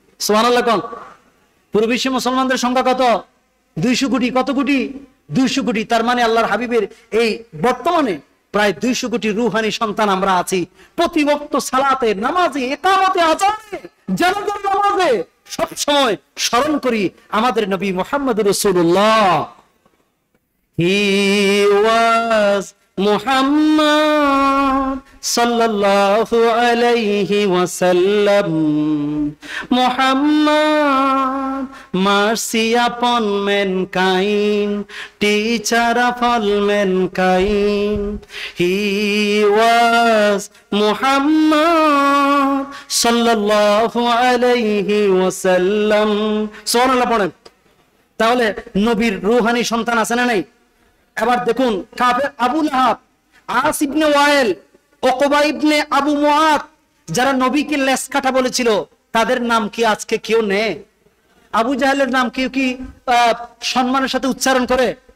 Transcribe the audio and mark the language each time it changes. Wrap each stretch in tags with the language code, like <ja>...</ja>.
<bn>সুবহানাল্লাহ কোন? পুরো বিশ্বে মুসলমানদের সংখ্যা কত? 200 কোটি। কত কোটি? 200 কোটি। তার মানে আল্লাহর হাবিবের এই বর্তমানে প্রায় 200 কোটি রুহানি সন্তান আমরা আছি। প্রতি ওয়াক্ত সালাতে, নামাজে, ইকামতে, আযানে, জানাজার নামাজে সব সময় স্মরণ করি আমাদের নবী মুহাম্মদুর রাসূলুল্লাহ।</bn> <en>He was Muhammad sallallahu alayhi wasallam. Muhammad, mercy upon mankind, teacher of all mankind. He was Muhammad sallallahu alayhi wasallam.</en> <bn>সুবহানাল্লাহ পড়েন। তাহলে নবীর রূহানি সন্তান আছে না নাই? এবার দেখুন, কাফের আবু লাহাব, আস ইবনে ওয়াইল, উকবা ইবনে আবু মুআত, যারা নবীকে লেস কাটা বলেছিল, তাদের নাম কি আজকে কেউ নেয়? আবু জাহেলের নাম কেউ কি সম্মানের সাথে উচ্চারণ করে?</bn>